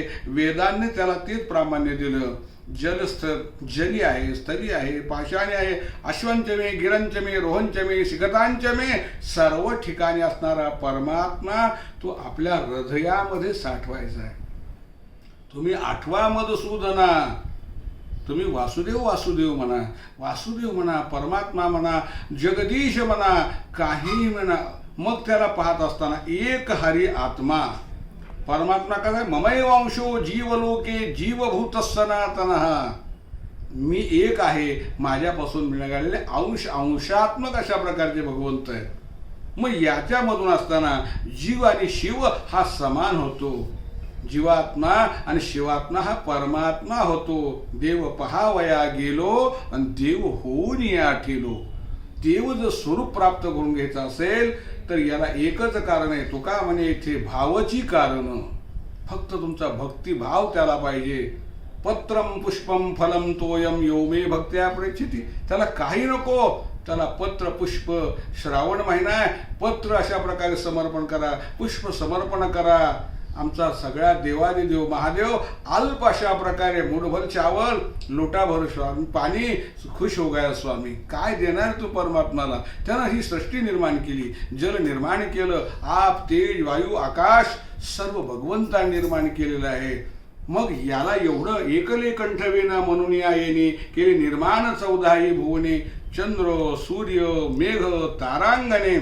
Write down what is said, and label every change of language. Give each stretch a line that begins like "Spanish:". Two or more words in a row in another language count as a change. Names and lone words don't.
Marathi: वेदांनी त्याला तेच प्रामाण्य दिलं. जली आहे, स्थली आहे, पाषाणी आहे,
Sanskrit: अश्वंचमे, गिरंचमे, रोहंचमे, शिखतांचमे,
Marathi: सर्व ठिकाणी असणारा परमात्मा तो आपल्या हृदयामध्ये साठवायचा आहे. तुम्ही आठवा मधुसूदना. तुम्ही वासुदेव वासुदेव म्हणा, वासुदेव म्हणा, परमात्मा म्हणा, जगदीश म्हणा, काहीही म्हणा. मग त्याला पाहत असताना एक हरी आत्मा. परमात्मा कसा आहे?
Sanskrit: ममैव अंशो जीवलोके जीवभूत सनातन.
Marathi: मी एक आहे, माझ्यापासून मिळालेले अंश, अंशात्मक अशा प्रकारचे भगवंत आहेत. मग याच्यामधून असताना जीव आणि शिव हा समान होतो. जीवात्मा आणि शिवात्मा हा परमात्मा होतो. देव पहावया गेलो आणि देव होऊन या ठेलो. देव जर स्वरूप प्राप्त करून घ्यायचं असेल तर याला एकच कारण आहे. तुका म्हणे इथे भावची कारण. फक्त तुमचा भक्तिभाव त्याला पाहिजे.
Sanskrit: पत्रम पुष्पम फलम तोयम यो मे भक्त्या प्रेक्षिती.
Marathi: त्याला काही नको. त्याला पत्र पुष्प, श्रावण महिना आहे, पत्र अशा प्रकारे समर्पण करा, पुष्प समर्पण करा. आमचा सगळ्या देवादिदेव महादेव अल्प अशा प्रकारे
Hindi: मुठभर चावल, लोटाभर स्वामी पाणी, खुश हो गया स्वामी.
Marathi: काय देणार तू परमात्माला? त्यानं ही सृष्टी निर्माण केली, जल निर्माण केलं, आप, तेज, वायू, आकाश सर्व भगवंताने निर्माण केलेलं आहे. मग याला एवढं एकले कंठवेना म्हणून या येणे केले निर्माण 14 भुवने, चंद्र, सूर्य, मेघ, तारांगणे.